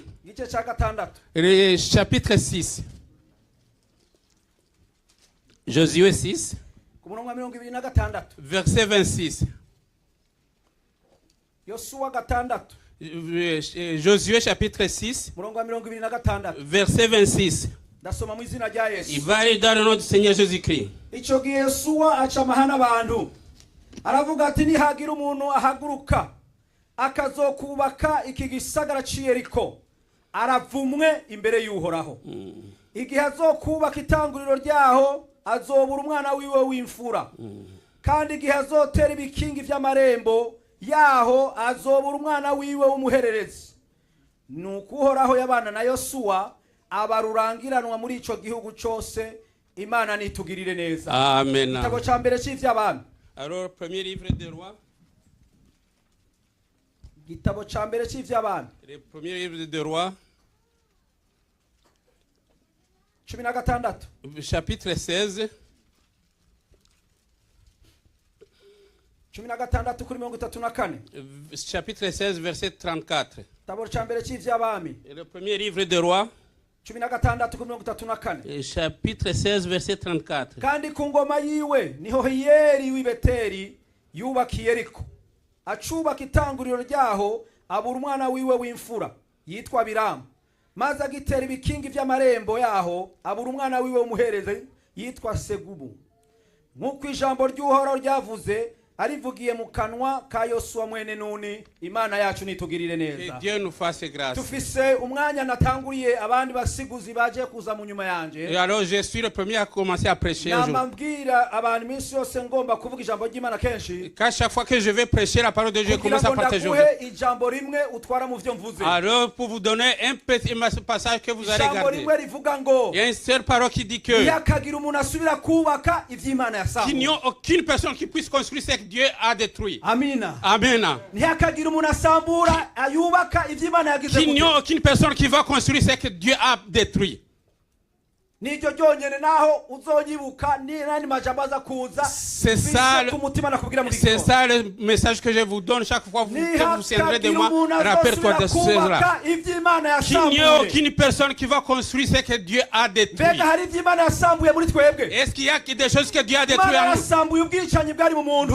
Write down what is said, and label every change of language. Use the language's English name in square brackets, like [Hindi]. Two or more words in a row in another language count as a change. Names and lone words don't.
[French] Le chapitre 6. Josué 6. Verset 26. Josué chapitre 6. Verset 26. Il va aller dans le nom du Seigneur Jésus-Christ. [Rundi] Akazokubaka iki gisagara cy'Yeriko aravumwe imbere y'Uhoraho. Igihe azokubaka itanguriro ryaho azobura umwana wiwe w'imfura. Kandi igihe azotera ibikingi by'amarembo yaho azobura umwana wiwe w'umuhererezi. nuko uhoraho yabana na Yosuwa abarurangiranwa muri ico gihugu cose. Imana nitugirire neza. Amen. Igitabo ca mbere c'ivy'abami. [French] Alors, premier livre des rois. [Rundi] Igitabo ca mbere c'ivy'abami. [French] Le premier livre des rois. 16. Chapitre 16. [Rundi] 16 kuri 34. [French] Chapitre 16, verset 34. [Rundi] Igitabo ca mbere c'ivy'abami. [French] Le premier livre des rois. [Rundi] 16 kuri 34. [French] Chapitre 16, verset 34. [Rundi] Kandi ku ngoma yiwe niho Hiyeri w'i Beteli yubakiye Yeriko. Acubaka itanguriro ryaho abura umwana wiwe w'imfura yitwa Biramu. Maze agitera ibikingi vy'amarembo yaho abura umwana wiwe w'umuhereze yitwa Segubu. Nk'uko ijambo ry'Uhoraho ryavuze arivugiye mu kanwa ka Yosuwa mwene Nuni. Imana yacu nitugirire neza. [French] Que Dieu nous fasse grâce. [Rundi] Tufise umwanya natanguriye abandi basiguzi baje kuza mu nyuma yanje. [French] Et alors je suis le premier à commencer à prêcher aujourd'hui. [Rundi] Namambwira abantu iminsi yose ngomba kuvuga ijambo ry'Imana kenshi. [French] Car chaque fois que je vais prêcher la parole de Dieu, je commence à partager. [Rundi] Ijambo rimwe utwara mu vyo mvuze. [French] Alors pour vous donner un petit passage que vous allez garder. [Rundi] Ijambo rimwe rivuga ngo. [French] Il y a une seule parole qui dit que [Rundi] yakagira umuntu asubira kubaka ivy'Imana yasambuye. [French] Qu'il n'y a aucune personne qui puisse construire ce que Dieu a détruit. [Rundi] Amina. Amen. Ntihakagira umuntu asambura ayubaka ivy'Imana yagize. [French] Qu'il n'y a aucune personne qui va construire ce que Dieu a détruit. [Rundi] Nijyo ryonyene naho uzonyibuka ni nani majambo aza kuza. [French] C'est ça le message que je vous donne chaque fois que vous tiendrez de moi. Rappelle-toi de cela. Qu'il n'y a aucune personne qui va construire ce que Dieu a détruit. Est-ce qu'il y a des choses que Dieu a détruites en nous?